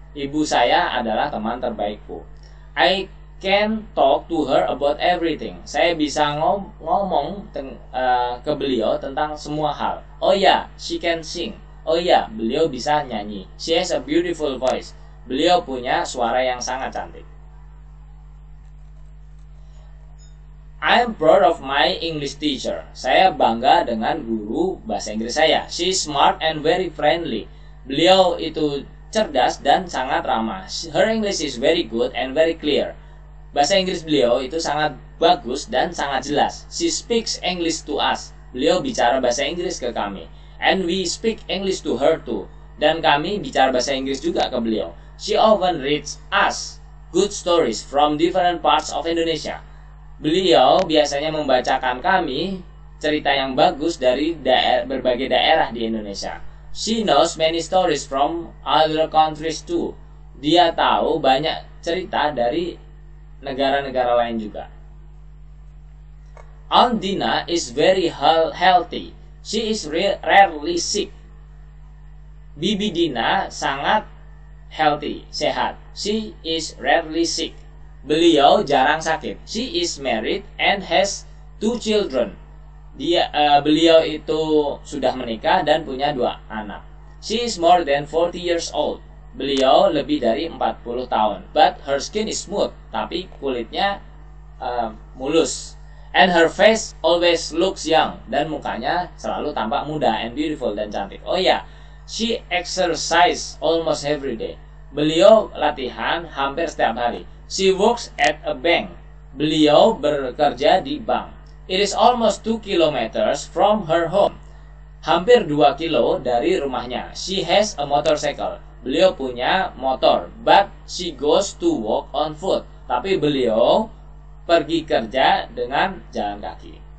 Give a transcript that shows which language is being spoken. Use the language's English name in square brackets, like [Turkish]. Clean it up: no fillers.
[Indonesian] Ibu saya adalah teman terbaikku. [English] I can talk to her about everything. [Indonesian] Saya bisa ngomong ke beliau tentang semua hal. Oh ya, [English] she can sing. [Indonesian] Oh ya, beliau bisa nyanyi. [English] She has a beautiful voice. [Indonesian] Beliau punya suara yang sangat cantik. [English] I am proud of my English teacher. [Indonesian] Saya bangga dengan guru bahasa Inggris saya. [English] She is smart and very friendly. [Indonesian] Beliau itu cerdas dan sangat ramah. [English] Her English is very good and very clear. [Indonesian] Bahasa Inggris beliau itu sangat bagus dan sangat jelas. [English] She speaks English to us. [Indonesian] Beliau bicara bahasa Inggris ke kami. [English] And we speak English to her too. [Indonesian] Dan kami bicara bahasa Inggris juga ke beliau. [English] She often reads us good stories from different parts of Indonesia. [Indonesian] Beliau biasanya membacakan kami cerita yang bagus dari berbagai daerah di Indonesia. [English] She knows many stories from other countries too. [Indonesian] Dia tahu banyak cerita dari negara-negara lain juga. [English] Aunt Dina is very healthy. She is rarely sick. [Indonesian] Bibi Dina sangat healthy, sehat. [English] She is rarely sick. [Indonesian] Beliau jarang sakit. [English] She is married and has 2 children. [Indonesian] Beliau itu sudah menikah dan punya 2 anak. [English] She is more than 40 years old. [Indonesian] Beliau lebih dari 40 tahun. [English] But her skin is smooth. [Indonesian] Tapi kulitnya mulus. [English] And her face always looks young. [Indonesian] Dan mukanya selalu tampak muda [English] and beautiful [Indonesian] dan cantik. [English] Oh ya, she exercise almost every day. [Indonesian] Beliau latihan hampir setiap hari. [English] She works at a bank. [Indonesian] Beliau bekerja di bank. [English] It is almost 2 kilometers from her home. [Indonesian] Hampir 2 kilo dari rumahnya. [English] She has a motorcycle. [Indonesian] Beliau punya motor. [English] But she goes to work on foot. [Indonesian] Tapi beliau pergi kerja dengan jalan kaki.